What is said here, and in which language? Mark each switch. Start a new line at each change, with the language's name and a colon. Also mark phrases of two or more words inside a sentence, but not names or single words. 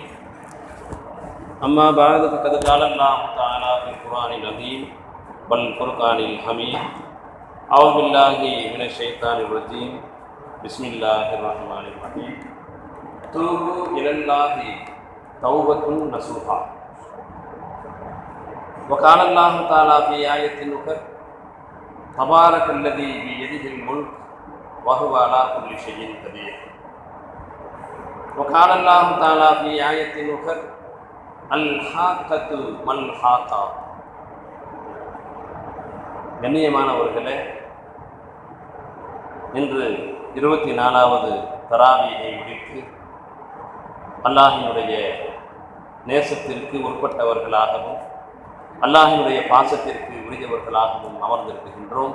Arabic: أما بعد فقد قال الله تعالى في القرآن العظيم والفرقان الحميد. أعوذ بالله من الشيطان الرجيم. بسم الله الرحمن الرحيم. توبوا إلى الله توبة نصوحا. وقال الله تعالى في آية أخرى تبارك الذي بيده الملك وهو على كل شيء قدير. وقال الله تعالى في آية أخرى الحاقة ما الحاقة.
Tamil: கண்ணியமானவர்களே, இன்று 24வது தராவீயை முடித்து அல்லாஹ்வினுடைய நேசத்திற்கு உட்பட்டவர்களாகவும் அல்லாஹ்வினுடைய பாசத்திற்கு உரியவர்களாகவும் அமர்ந்திருக்கின்றோம்.